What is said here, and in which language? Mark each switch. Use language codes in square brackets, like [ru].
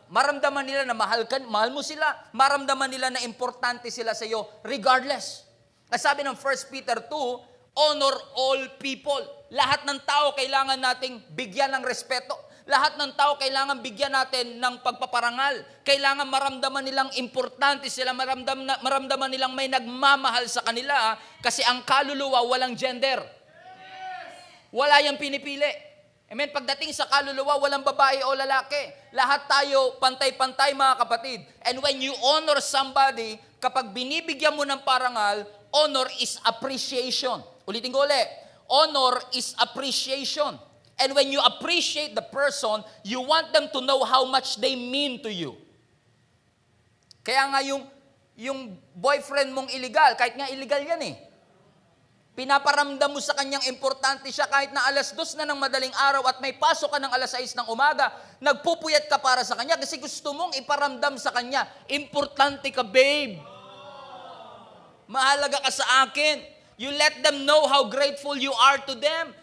[tl] Maramdaman nila na mahal mo sila, maramdaman nila na importante sila sa iyo regardless. Sabi ng 1 Peter 2, [en] honor all people. [tl] Lahat ng tao kailangan nating bigyan ng respeto. Lahat ng tao kailangan bigyan natin ng pagpaparangal. Kailangan maramdaman nilang importante sila, maramdaman nilang may nagmamahal sa kanila kasi ang kaluluwa walang gender. Wala yang pinipili. Amen? Pagdating sa kaluluwa, walang babae o lalaki. Lahat tayo pantay-pantay, mga kapatid. [en] And when you honor somebody, [tl] kapag binibigyan mo ng parangal, [en] honor is appreciation. [tl] Ulitin ko ulit. [en] Honor is appreciation. And when you appreciate the person, you want them to know how much they mean to you. [tl] Kaya nga yung boyfriend mong illegal, kahit nga illegal yan eh. Pinaparamdam mo sa kanyang importante siya kahit na 2:00 na ng madaling araw at may pasok ka ng 6:00 ng umaga, nagpupuyat ka para sa kanya kasi gusto mong iparamdam sa kanya, importante ka, babe. Mahalaga ka sa akin. [en] You let them know how grateful you are to them.